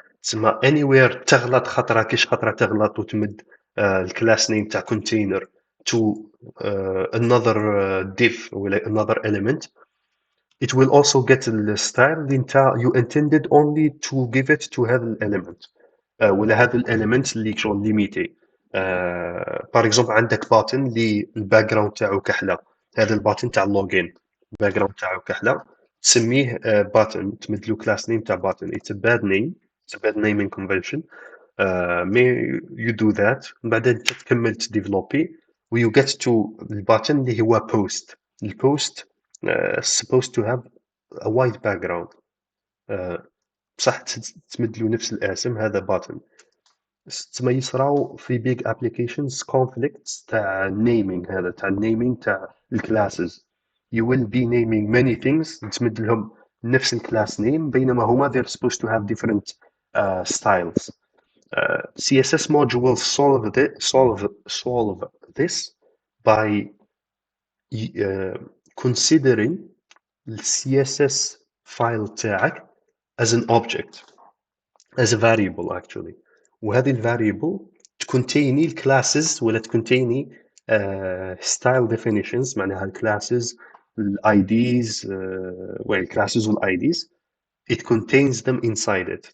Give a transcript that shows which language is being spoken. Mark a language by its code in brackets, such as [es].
[en] تسمى anywhere [ar] تغلط خطرة كيش خطرة تغلط وتمد الكلاس نيم تاع [en] container to another div ولا another element, it will also get the style [ar] اللي انت [en] you intended only to give it to هذا element [ar] ولا هذا [en] element [ar] اللي شغل ليميتي. بار اكزومبل عندك button اللي الباك جراوند تاعو كحله, هذا الباتن تاع اللوجين الباك جراوند تاعو كحله, تسميه button, تمد له كلاس نيم تاع button. [en] It's a bad name, it's a bad naming convention. [ar] مي [en] you do that [ar] من بعد انت تكمل تديفلوبي و [en] you get to [ar] الباتن اللي هو post. [en] البوست supposed to have a white background. [ar] بصح تمد له نفس الاسم هذا button. تسمى يصراو في [en] big applications conflicts [ar] تاع naming, هذا تاع naming تاع الكلاسز. [en] You will be naming many things [ar] تمد لهم نفس الكلاس [en] name [ar] بينما هما [en] they're supposed to have different styles. CSS modules solve this by considering the CSS file تاعك as an object, as a variable actually. [ar] وهذه الفاريبل تكونتيني الكلاسز ولا تكونتيني style definitions, معناها الكلاسز الايديز والكلاسز والايديز [en] it contains them inside it.